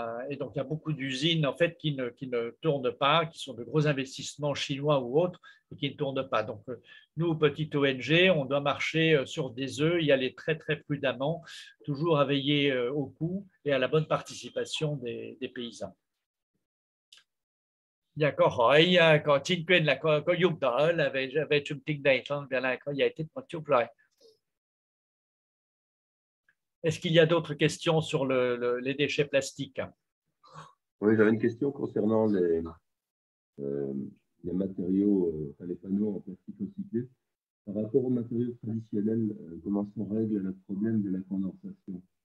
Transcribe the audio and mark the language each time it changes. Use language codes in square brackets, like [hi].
[fr] Et donc, il y a beaucoup d'usines en fait, qui ne tournent pas, qui sont de gros investissements chinois ou autres, et qui ne tournent pas. Donc, nous, petite ONG, on doit marcher sur des œufs, y aller très, très prudemment, toujours à veiller au coût et à la bonne participation des paysans. [vi] Dạ, câu hỏi có chính quyền là có giúp đỡ là về chương trình này không? Vậy là có giải thích một chút rồi. [fr] Est-ce qu'il y a d'autres questions sur les déchets plastiques? Oui, j'avais une question concernant les matériaux, les panneaux en plastique recyclé. Par rapport aux matériaux traditionnels, comment on règle le problème de la condensation?